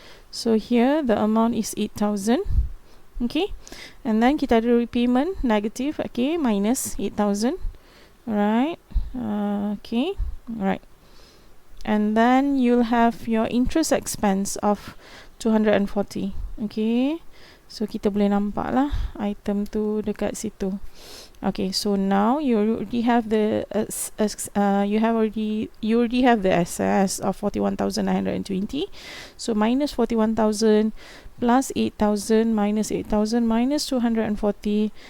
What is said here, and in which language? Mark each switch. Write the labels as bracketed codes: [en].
[en] So here the amount is 8,000. Okay, and then kita ada repayment negative, okay, minus 8,000. Right. Okay, right. And then you'll have your interest expense of 240. [ms] Okay, so kita boleh nampak lah item tu dekat situ. [en] Okay, so now you already have the you already have the excess of 41,920. So minus 41,000 plus 8,000 minus 8,000 minus 240.